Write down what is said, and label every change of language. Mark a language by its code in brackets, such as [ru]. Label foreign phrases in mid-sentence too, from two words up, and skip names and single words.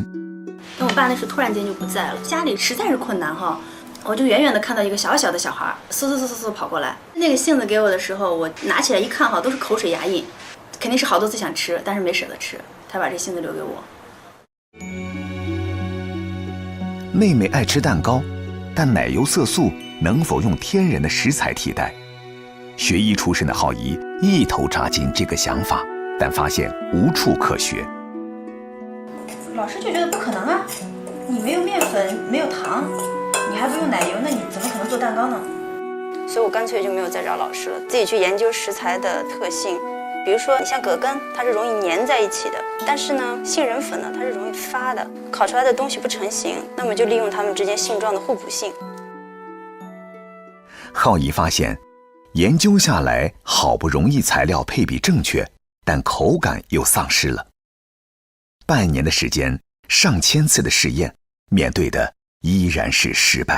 [zh] 那我爸那時突然間就不在了，家裡實在是困難哈，我就遠遠的看到一個小小的小孩，嗖跑過來。那個杏子給我的時候，我拿起來一看哈，都是口水牙印，肯定是好多次想吃，但是沒捨得吃。他把這杏子留給我。妹妹愛吃蛋糕，但奶油色素能否用天然的食材替代？學醫出身的浩怡一頭扎進這個想法，但發現無處可學。老師就覺得不可能啊，你沒有麵粉，沒有糖，你還不用奶油，那你怎麼可能做蛋糕呢？所以我乾脆就沒有再找老師了，自己去研究食材的特性。比如說，你像葛根，它是容易粘在一起的，但是呢，杏仁粉呢，它是容易發的，烤出來的東西不成形，那麼就利用它們之間性狀的互補性。浩怡發現，研究下來，好不容易材料配比正確，但口感又喪失了。半年的時間，上千次的試驗，面對的依然是失敗。